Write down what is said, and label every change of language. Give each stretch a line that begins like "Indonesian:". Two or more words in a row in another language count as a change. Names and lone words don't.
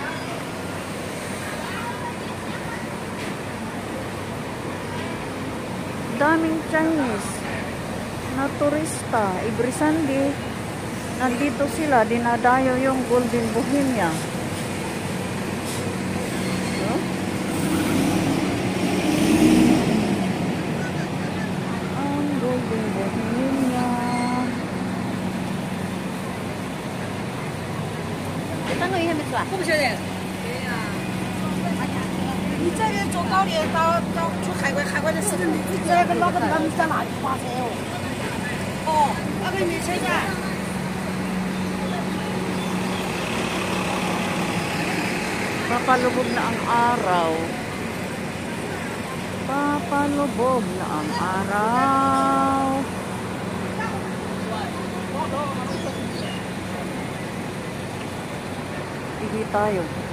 Filipino: Daming Chinese na turista.
English: Every Sunday,
Filipino: nandito sila, dinadayo yung Golden Bohemia. So, ang Golden Bohemia.
Chinese: 单位还没出啊？不晓得。对呀。你这边坐高铁到出海关，海关的时候，你这个老板他们在哪里花车哦？哦，那个没车噻。
Filipino: Papalubog na ang araw. Papalubog na ang araw. Ihi tayo.